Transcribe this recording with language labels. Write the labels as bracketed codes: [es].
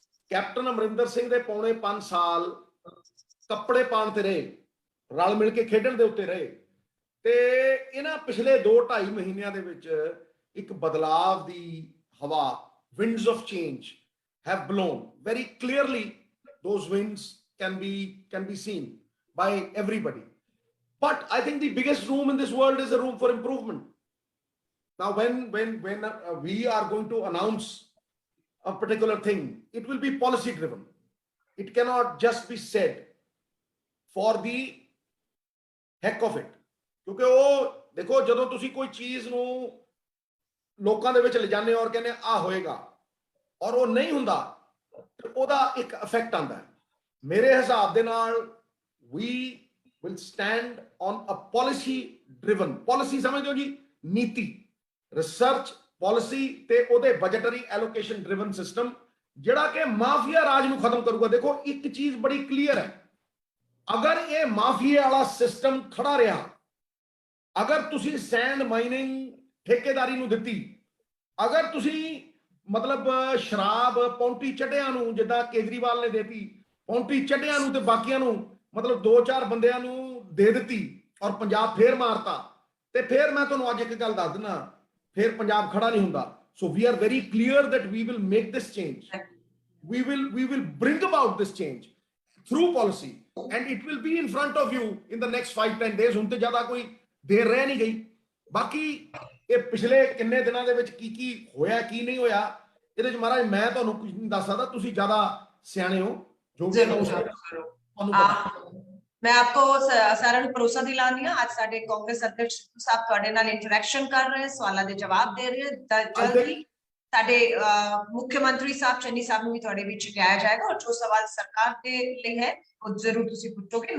[pa] Captain Amarinder Singh ਦੇ ਪੌਣੇ 5 ਸਾਲ ਕੱਪੜੇ ਪਾਉਣ ਤੇ ਰਹੇ, ਰਲ ਮਿਲ ਕੇ ਖੇਡਣ ਦੇ ਉੱਤੇ ਰਹੇ, ਤੇ ਇਹਨਾਂ ਪਿਛਲੇ 2-2.5 ਮਹੀਨਿਆਂ ਦੇ ਵਿੱਚ ਇੱਕ ਬਦਲਾਵ ਦੀ ਹਵਾ, [en] winds of change have blown very clearly. Those winds can be seen by everybody, but I think the biggest room in this world is a room for improvement. Now, when we are going to announce a particular thing, it will be policy driven. It cannot just be said for the heck of it. [pa] ਕਿਉਂਕਿ ਉਹ ਦੇਖੋ ਜਦੋਂ ਤੁਸੀਂ ਕੋਈ ਚੀਜ਼ ਨੂੰ ਲੋਕਾਂ ਦੇ ਵਿੱਚ ਲਿਜਾਣੇ ਔਰ ਕਹਿੰਦੇ ਆ ਹੋਏਗਾ ਔਰ ਉਹ ਨਹੀਂ ਹੁੰਦਾ ਤੇ ਉਹਦਾ ਇੱਕ ਇਫੈਕਟ ਆਉਂਦਾ ਹੈ। ਮੇਰੇ ਹਿਸਾਬ ਦੇ ਨਾਲ [en] we will stand on a policy driven, [pa] policy ਸਮਝੋ ਜੀ, ਨੀਤੀ, ਰਿਸਰਚ ਪਾਲਿਸੀ ਤੇ ਉਹਦੇ ਬਜਟਰੀ ਐਲੋਕੇਸ਼ਨ ਡਰਿਵਨ ਸਿਸਟਮ ਜਿਹੜਾ ਕਿ ਮਾਫੀਆ ਰਾਜ ਨੂੰ ਖਤਮ ਕਰੂਗਾ। ਦੇਖੋ ਇੱਕ ਚੀਜ਼ ਬੜੀ ਕਲੀਅਰ ਹੈ, ਅਗਰ ਇਹ ਮਾਫੀਆ ਵਾਲਾ ਸਿਸਟਮ ਖੜਾ ਰਿਹਾ, ਅਗਰ ਤੁਸੀਂ ਸੈਂਡ ਮਾਈਨਿੰਗ ਠੇਕੇਦਾਰੀ ਨੂੰ ਦਿੱਤੀ, ਅਗਰ ਤੁਸੀਂ ਮਤਲਬ ਸ਼ਰਾਬ ਪੌਂਟੀ ਚੱਡਿਆਂ ਨੂੰ ਜਿੱਦਾਂ ਕੇਜਰੀਵਾਲ ਨੇ ਦੇਤੀ, ਪੌਂਟੀ ਚੱਡਿਆਂ ਨੂੰ ਤੇ ਬਾਕੀਆਂ ਨੂੰ ਮਤਲਬ 2-4 ਬੰਦਿਆਂ ਨੂੰ ਦੇ ਦਿੱਤੀ ਔਰ ਪੰਜਾਬ ਫੇਰ ਮਾਰਤਾ, ਤੇ ਫੇਰ ਮੈਂ ਤੁਹਾਨੂੰ ਅੱਜ ਇੱਕ ਗੱਲ ਦੱਸ ਦਿੰਦਾ, ਫੇਰ ਪੰਜਾਬ ਖੜਾ ਨਹੀਂ ਹੁੰਦਾ। [en] So we are very clear that we will make this change. We will bring about this change through policy, and it will be in front of you in the next 5-10 days. [pa] ਹੁਣ ਤੇ ਜ਼ਿਆਦਾ ਕੋਈ ਦੇਰ ਰਹਿ ਨਹੀਂ ਗਈ। ਬਾਕੀ ਇਹ ਪਿਛਲੇ ਕਿੰਨੇ ਦਿਨਾਂ ਦੇ ਵਿੱਚ ਕੀ ਹੋਇਆ ਕੀ ਨਹੀਂ ਹੋਇਆ, ਇਹਦੇ ਚ ਮਹਾਰਾਜ ਮੈਂ ਤੁਹਾਨੂੰ ਕੁਝ ਨਹੀਂ ਦੱਸ ਸਕਦਾ, ਤੁਸੀਂ ਜ਼ਿਆਦਾ ਸਿਆਣੇ ਹੋ ਜੋ ਵੀ ਤੁਹਾਨੂੰ ਪਤਾ। [hi] मैं आपको सारा भरोसा दिलानी हाँ, आज साडे कांग्रेस अध्यक्ष साहब तुहाडे नाल इंटरैक्शन कर रहे हैं, सवालों के जवाब दे रहे हैं। जल्दी साडे मुख्यमंत्री साहब चन्नी साहब नूं भी तुहाडे विच लिआया जाएगा और जो सवाल सरकार दे लई है वो जरूर तुसीं पुछोगे।